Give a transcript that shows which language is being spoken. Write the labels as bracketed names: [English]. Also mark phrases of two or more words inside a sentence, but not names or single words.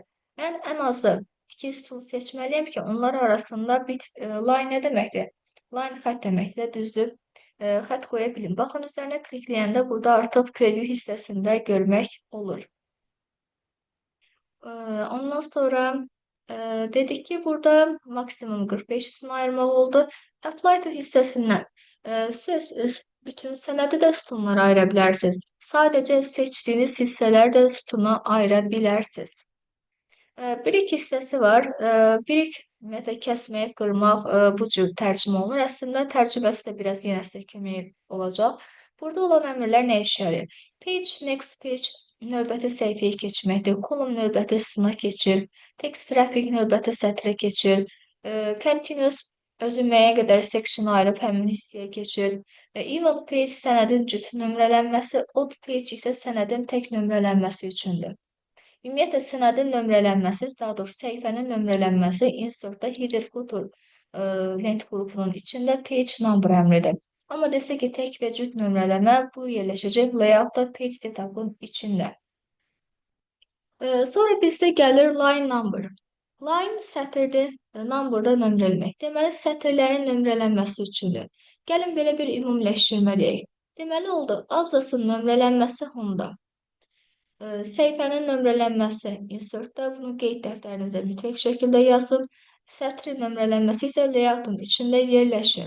[Azerbaijani] Mən ən azı 2 sütun seçməliyəm ki, onlar arasında line nə deməkdir? Line xətt deməkdir, düzdür. Xətt qoya bilim. Baxın, üzərinə klikləyəndə burada artıq preview hissəsində görmək olur. Ondan sonra dedik ki, burada maksimum 45 sütun ayırmaq oldu. [English] Apply to [Azerbaijani] hissəsindən siz bütün sənədi də sütunlara ayıra bilərsiniz. Sadəcə seçdiyiniz hissələri də sütuna ayıra bilərsiniz. Birik hissəsi var. Birik ümumiyyətlə kəsmək, qırmaq bu cür tərcümə olunur. Əslində tərcüməsi də biraz yenə sizə kömək olacaq. Burada olan əmrlər nə işə yarayır? [English] Page, next page [Azerbaijani] növbəti səhifəyə keçməkdir. Column növbəti sütuna keçir. [English] Text wrapping [Azerbaijani] növbəti sətrə keçir. Continuous özü müəyyən qədər section ayırıb həmin hissəyə keçir. [English] Even page [Azerbaijani] sənədin cüt nömrələnməsi, [English] odd page [Azerbaijani] isə sənədin tək nömrələnməsi üçündür. Ümumiyyətlə, sənədin nömrələnməsi, daha doğrusu səhifənin nömrələnməsi insertda [English] header footer [Azerbaijani] lent qrupunun içində [English] page number [Azerbaijani] əmridir. Amma desə ki, tək və cüt nömrələmə bu yerləşəcək layoutda [English] page setup'ın [Azerbaijani] içində. Sonra bizdə gəlir [English] line number. [Azerbaijani] Line sətirdir, number-da nömrələmək. Deməli, sətirlərin nömrələnməsi üçündür. Gəlin belə bir ümumiləşdirmə deyək. Deməli oldu, abzasın nömrələnməsi Home-da. Səhifənin nömrələnməsi insert-da, bunu qeyd dəftərinizdə mütləq şəkildə yazın. Sətrin nömrələnməsi isə layout-un içində yerləşir.